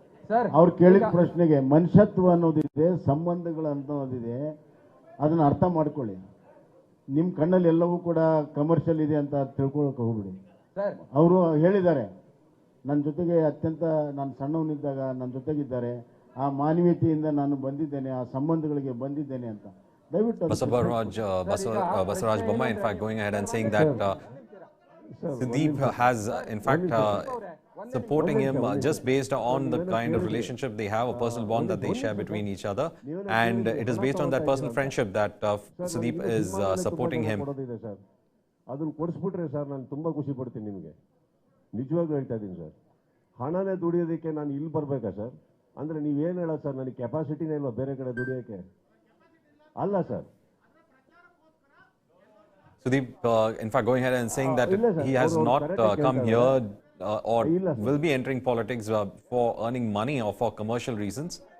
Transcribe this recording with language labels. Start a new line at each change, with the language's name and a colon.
Kannada: Sir, ಅವ್ರು ಕೇಳಿದ ಪ್ರಶ್ನೆಗೆ ಮನುಷ್ಯತ್ವ ಅನ್ನೋದಿದೆ, ಸಂಬಂಧಗಳು ಅನ್ನೋದಿದೆ, ಅದನ್ನ ಅರ್ಥ ಮಾಡ್ಕೊಳ್ಳಿ. ನಿಮ್ಮ ಕಣ್ಣಲ್ಲಿ ಎಲ್ಲವೂ ಕೂಡ ಕಮರ್ಷಿಯಲ್ ಇದೆ ಅಂತ ತಿಳ್ಕೊಳಕ್ಕೆ ಹೋಗ್ಬಿಡಿ. ಸರ್, ಅವರು ಹೇಳಿದ್ದಾರೆ, ನನ್ನ ಜೊತೆಗೆ ಅತ್ಯಂತ ನಾನು ಸಣ್ಣವನಿದ್ದಾಗ ನನ್ನ ಜೊತೆಗಿದ್ದಾರೆ, ಆ ಮಾನವೀಯತೆಯಿಂದ ನಾನು ಬಂದಿದ್ದೇನೆ, ಆ ಸಂಬಂಧಗಳಿಗೆ ಬಂದಿದ್ದೇನೆ ಅಂತ. ದಯವಿಟ್ಟು
English: Basuraj Bommai, in fact, going ahead and saying that Sudeep has, in fact, supporting him just based on the kind of relationship they have, a personal bond that they share between each other, and it is based on that personal friendship that Sudeep is supporting him.
Kannada: ಅದನ್ನು ಕೊಡಿಸ್ಬಿಟ್ರೆ sir ನಾನು ತುಂಬ ಖುಷಿ ಪಡ್ತೀನಿ. ನಿಮಗೆ ನಿಜವಾಗ್ಲೂ ಹೇಳ್ತಾ ಇದ್ದೀನಿ sir. ಹಣನೇ ದುಡಿಯೋದಕ್ಕೆ ನಾನು ಇಲ್ಲಿ ಬರಬೇಕಾ ಸರ್? ಅಂದರೆ ನೀವೇನು ಹೇಳೋದು ಸರ್, ನನಗೆ ಕೆಪಾಸಿಟಿನೇ ಇಲ್ವಾ ಬೇರೆ ಕಡೆ ದುಡಿಯೋಕ್ಕೆ? ಅಲ್ಲ sir.
English: Sudeep, in fact, going ahead and saying that he has not come here or will be entering politics for earning money or for commercial reasons.